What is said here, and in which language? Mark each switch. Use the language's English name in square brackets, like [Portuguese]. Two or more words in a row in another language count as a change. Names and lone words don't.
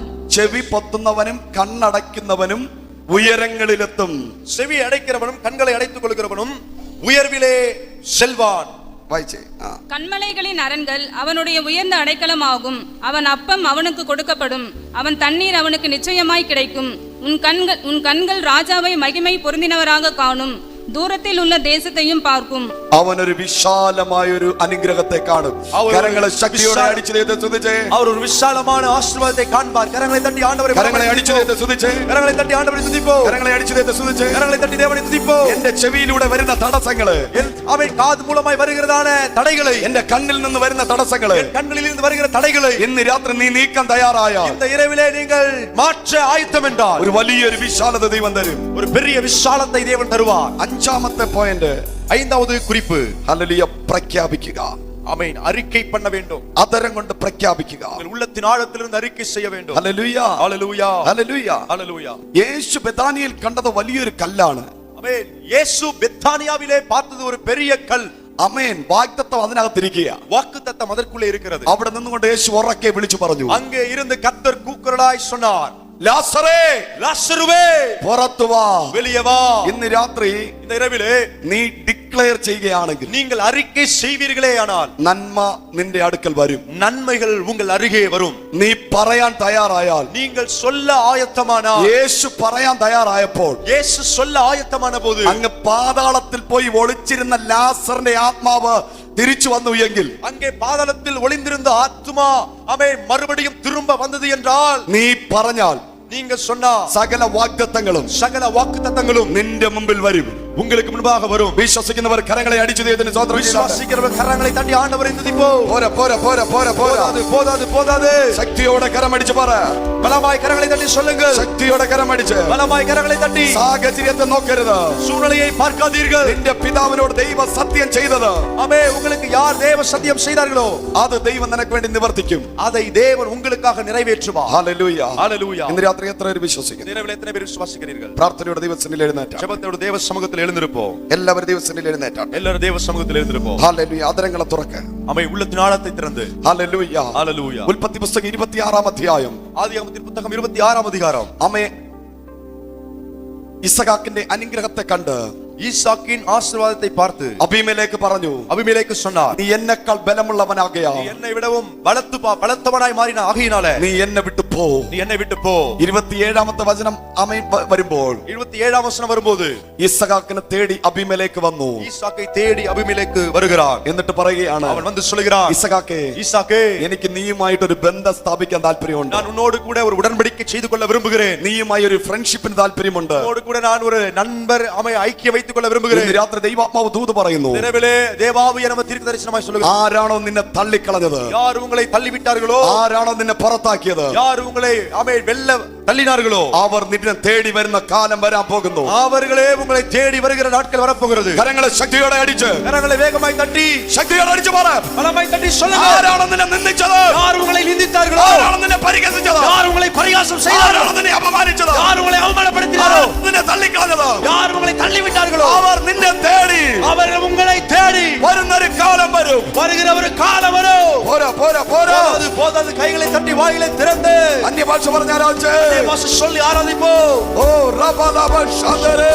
[Malayalam] ചെവി പൊത്തുന്നവനും കണ്ണടയ്ക്കുന്നവനും ഉയരങ്ങളിലെത്തും. [Tamil] செவி அடைக்கிறவனும் கண்களை அடைத்துக் கொள்கிறவனும் உயர்விலே செல்வான். [Malayalam] വായിച്ചേ. [Tamil] கண்மலைகளின் அரண்கள் அவனுடைய உயர்ந்த அடைக்கலமாகும். அவன் அப்பம் அவனுக்கு கொடுக்கப்படும், அவன் தண்ணீர் அவனுக்கு நிச்சயமாய் கிடைக்கும். உன் கண்கள் ராஜாவை மகிமை பொருந்தினவராக காணும், [Malayalam] ദൂരത്തിൽ ഉള്ള ദേശത്തെയും പാർക്കും. അവനൊരു വിശാലമായ ഒരു അനുഗ്രഹത്തെ കാണും. കരങ്ങളെ ശക്തിയോടെ അടിച്ചു ദൈവത്തെ സ്തുതിച്ചേ. [Tamil] அவர் ஒரு விசாலமான ஆசீர்வாதத்தை காண்பார். கரங்களை தட்டி ஆண்டவரை [Malayalam] കരങ്ങളെ അടിച്ചു ദൈവത്തെ സ്തുതിച്ചേ. [Tamil] கரங்களை தட்டி ஆண்டவரை துதிப்போம். [Malayalam] കരങ്ങളെ അടിച്ചു ദൈവത്തെ സ്തുതിച്ചേ. [Tamil] கரங்களை தட்டி தேவனை துதிப்போம். [Malayalam] എന്റെ ചെവിയിലൂടെ വരുന്ന തടസ്സങ്ങള്, [Tamil] அவன் காது மூலமாய் வருகிறதான தடைகளை, [Malayalam] എന്റെ കണ്ണിൽ നിന്ന് വരുന്ന തടസ്സങ്ങള്, [Tamil] கண்களில் இருந்து வருகிற தடைகளை [Malayalam] ഇന്ന് രാത്രി നീ നീക്കം തയ്യാറായാൽ, [Tamil] இந்த இரவிலே நீங்கள் மாற்ற ஆயத்தம் என்றால் [Malayalam] ഒരു വലിയൊരു വിശാലത ദൈവം തരും. [Tamil] ஒரு பெரிய விசாலத்தை தேவன் தருவார். [Malayalam] 5-ാമത്തെ പോയിന്റ്, [Tamil] 5வது குறிப்பு, [Malayalam] ഹല്ലേലൂയ, പ്രഖ്യാപിക്കുക. [Tamil] ஆமென். அறிக்கை பண்ண வேண்டும். [Malayalam] അതരം കൊണ്ട് പ്രഖ്യാപിക്കുക. [Tamil] உங்கள் உள்ளத்தின் ആഴത്തിലിருந்து அறிக்கை செய்ய வேண்டும். [Malayalam] ഹല്ലേലൂയ, [Tamil] ஹalleluya, [Malayalam] ഹല്ലേലൂയ, [Tamil] ஹalleluya. [Malayalam] യേശു ബെഥാനിയിൽ കണ്ടത് വലിയൊരു കല്ലാണ്. [Tamil] ஆமென். இயேசு பெத்தானியாவிலே பார்த்தது ஒரு பெரிய கல். [Malayalam] ആമേൻ. വാഗ്ദത്തം അതിനകത്തിരിക്കുക. [Tamil] வாக்குத்தத்தம் அதற்குள்ளே இருக்கிறது. [Malayalam] അവിടെ നിന്നുകൊണ്ട് യേശു ഉറക്കെ വിളിച്ചു പറഞ്ഞു. [Tamil] அங்கே இருந்து கர்த்தர் கூக்குரலாய் சொன்னார், [Malayalam] ലാസറേ, [Tamil] லாசருவே [Malayalam] പുറത്തു വാ. [Tamil] வெளியே வா. [Malayalam] ഇന്ന് രാത്രി [Tamil] இந்த இரவிலே [Malayalam] നീ ഡിക്ലെയർ ചെയ്യുകയാണെങ്കിൽ, [Tamil] நீங்கள் அறிக்கை செய்வீர்களே ஆனால் [Malayalam] നന്മ നിന്റെ അടുക്കൽ വരും. [Tamil] நன்மைகள் உங்கள் அருகே வரும். [Malayalam] നീ പറയാൻ തയ്യാറായാൽ, [Tamil] நீங்கள் சொல்ல ஆயத்தமானால், [Malayalam] യേശു പറയാൻ തയ്യാറായപ്പോൾ, [Tamil] இயேசு சொல்ல ஆயத்தமான போது, [Malayalam] അങ്ങ് പാതാളത്തിൽ പോയി ഒളിച്ചിരുന്ന ലാസറിന്റെ ആത്മാവ് തിരിച്ചു വന്നു എങ്കിൽ, [Tamil] அங்கே பாதாளத்தில் ஒளிந்திருந்த ஆத்துமா அவன் மறுபடியும் திரும்ப வந்தது என்றால், [Malayalam] നീ പറഞ്ഞാൽ, [Tamil] நீங்க சொன்னா [Malayalam] സകല വാഗ്ദത്തങ്ങളും [Tamil] சகல வாக்குத்தத்தங்களும் [Malayalam] നിന്റെ മുമ്പിൽ വരും. [Tamil] உங்களுக்கு முன்பாக வரும். [Malayalam] വിശ്വസിക്കുന്നവർ കരങ്ങളെ അടിച്ചു ദൈവത്തിന് സ്തോത്രം ചെയ്യുക. [Tamil] விசுவாசிக்கிறவங்க கரங்களை தட்டி ஆண்டவரை துதிப்போம். [Malayalam] പോരാ പോരാ പോരാ പോരാ പോരാ. [Tamil] போதாது போதாது. [Malayalam] ശക്തിയോടെ കരമടിച്ച് പറ. [Tamil] பலமாய் கரங்களை தட்டி சொல்லுங்கள். [Malayalam] ശക്തിയോടെ കരമടിച്ച് [Tamil] பலமாய் கரங்களை தட்டி [Malayalam] സാഹചര്യത്തെ നോക്കരുത്. [Tamil] சூழ்நிலையை பார்க்காதீர்கள். [Malayalam] നിന്റെ പിതാവിനോട് ദൈവ സത്യം ചെയ്തത് [Tamil] ஆமே உங்களுக்கு யார் தேவ சத்தியம் செய்தார்களோ [Malayalam] അത് ദൈവം നിനക്ക് വേണ്ടി നിവർത്തിക്കും. [Tamil] அதை தேவன் உங்களுக்காக நிறைவேற்றுவார். [Malayalam] ഹല്ലേലൂയ. [Tamil] ஹalleluya. [Malayalam] ഇന്ന് രാത്രി എത്ര പേര് വിശ്വസിക്കുന്നു? [Tamil] இரவில் எத்தனை பேர் விசுவாசிக்கிறீர்கள்? [Malayalam] പ്രാർത്ഥനയോടെ ദൈവസന്നിധിയിൽ എഴുന്നേറ്റാം. [Tamil] ஜெபத்தோடு தேவ சமூகத்தில் எழுந்திருப்போம். [Malayalam] എല്ലാവരും ദൈവസന്നിധിയിൽ എഴുന്നേറ്റാം. [Tamil] எல்லாரும் தேவ சமூகத்தில் எழுந்திருப்போம். [Malayalam] ഹല്ലേലൂയ. അതരങ്ങളെ തുറക്ക്. [Tamil] ஆமே உள்ளத்தின் ஆழத்தை திறந்து [Malayalam] ഹല്ലേലൂയ. [Tamil] ஹalleluya. [Malayalam] ഉൽപ്പത്തി പുസ്തകം 26-ാം അധ്യായം. [Tamil] ஆதியாகமத்தின் புத்தகம் 26-ஆம் அதிகாரம். [Malayalam] ആമേ ഇസഹാക്കിന്റെ അനുഗ്രഹത്തെ കണ്ട് [Tamil] ஈசாக்கின் ஆசீர்வாதத்தை பார்த்து [Malayalam] അബീമേലേക്ക് പറഞ്ഞു, [Tamil] அபிமெலேக்கு சொன்னார், [Malayalam] നീ എന്നെക്കാൾ ബലമുള്ളവനാകയാ, [Tamil] நீ என்னை விடவும் பலத்தவனாய் மாறின ஆகையினாலே [Malayalam] നീ എന്നെ വിട്ടു പോ. [Tamil] நீ என்னை விட்டு போ. [Malayalam] 27-ാമത്തെ വചനം ആമേൻ വരുമ്പോൾ [Tamil] 27ஆம் வசனம் வரும்போது [Malayalam] ഇസഹാക്കിനെ തേടി അബീമേലേക്ക് വന്നു. [Tamil] ஈசாக்கை தேடி அபிமெலேக்கு வருகிறான். [Malayalam] എന്നിട്ട് പറയുകയാണ്, [Tamil] அவன் வந்து சொல்கிறான், [Malayalam] ഇസഹാക്കേ, [Tamil] ஈசாக்கே, [Malayalam] എനിക്ക് നീയുമായിട്ട് ഒരു ബന്ധം സ്ഥാപിക്കാൻ താല്പര്യമുണ്ട്. [Tamil] நான் உன்னோடு கூட ஒரு உடன்படிக்கை செய்து கொள்ள விரும்புகிறேன். [Malayalam] നീയുമായി ഒരു ഫ്രണ്ട്ഷിപ്പിന് താല്പര്യമുണ്ട്. [Tamil] உன்னோடு கூட நான் ஒரு நண்பர் ஐக்கியம் வைத்துக் கொள்ள விரும்புகிறேன். [Malayalam] ഇന്ന് രാത്രി ദൈവാത്മാവ് ദൂത് പറയുന്നു, [Tamil] இரவிலே தேவாவிய நம்ம தீர்க்கதரிசனமாய் சொல்லுகிறார், [Malayalam] ആരാണോ നിന്നെ തള്ളിക്കളഞ്ഞത്, [Tamil] யார் உங்களை தள்ளிவிட்டார்களோ, [Malayalam] ആരാണോ നിന്നെ പുറത്താക്കിയത്, [Tamil] யார் உங்களை வெல்ல தள்ளினார்களோ, [Malayalam] അവർ നിന്നെ തേടി വരുന്ന കാലം വരാൻ പോകുന്നു. [Tamil] அவர்களே உங்களை தேடி வருகிற நாட்கள் வரப்போகிறது. [Malayalam] കരങ്ങളെ ശക്തിയോടെ അടിച്ച്, [Tamil] கரங்களை வேகமாய் தட்டி [Malayalam] ശക്തിയോടെ അടിച്ച് പറ. [Tamil] பலமாய் தட்டி சொல்லுங்க, [Malayalam] ആരാണോ നിന്നെ നിന്ദിച്ചത്, [Tamil] யார் உங்களை நிந்தித்தார்களோ, [Malayalam] ആരാണോ നിന്നെ പരിഹസിച്ചത്, [Tamil] யார் உங்களை பரிகாசம் செய்தார்களோ, [Malayalam] ആരാണോ നിന്നെ അപമാനിച്ചത്, [Tamil] யார் உங்களை அவமானப்படுத்தினாரோ, [Malayalam] ആരാണോ നിന്നെ തള്ളിക്കളഞ്ഞത്, [Tamil] யார் உங்களை தள்ளிவிட்டார்களோ, [Malayalam] അവർ നിന്നെ തേടി [Tamil] அவர்கள் உங்களை தேடி [Malayalam] വരുന്നൊരു കാലം വരും. [Tamil] வருகிற ஒரு காலம் வரும். [Malayalam] പോരാ പോരാ പോരാ. [Tamil] அது போதாது, கைகளை தட்டி வாயிலை திறந்து [Malayalam] അന്യഭാഷ പറഞ്ഞ ആരാധന [Tamil] பாஷை சொல்லி ஆராதிப்போம். ഓ റബലബ ഷദരേ